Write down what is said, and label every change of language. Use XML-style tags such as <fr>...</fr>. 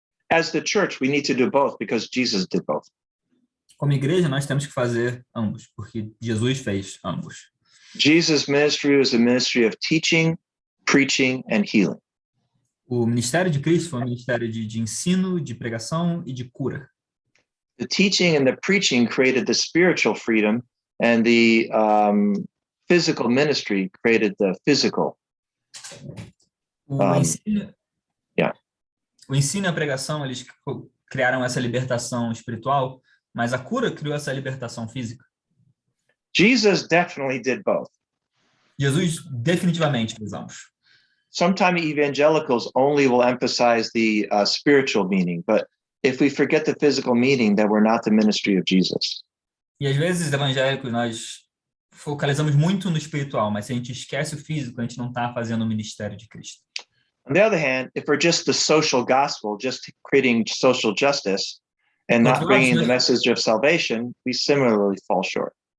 <en>As the church, we need to do both because Jesus did both.</en> <pt>Como igreja, nós temos que fazer ambos, porque Jesus fez ambos.</pt> <en>Jesus' ministry was a ministry of teaching, preaching, and healing.</en> <pt>O ministério de Cristo foi um ministério de ensino, de pregação e de cura.</pt> <en>The teaching and the preaching created the spiritual freedom, and the physical ministry created the physical.</en> <pt>O ensino e a pregação, eles criaram essa libertação espiritual, mas a cura criou essa libertação física.</pt> <en>Jesus definitely did both.</en> <pt>Jesus definitivamente fez ambos.</pt> <en>Sometimes evangelicals only will emphasize the spiritual meaning, but if we forget the physical meaning, then we're not the ministry of Jesus.</en> <pt>E às vezes, evangélicos, nós focalizamos muito no espiritual, mas se a gente esquece o físico, a gente não está fazendo o ministério de Cristo.</pt> <en>On the other hand, if we're just the social gospel, just creating social justice and not bringing the message of salvation, we similarly fall short.</en>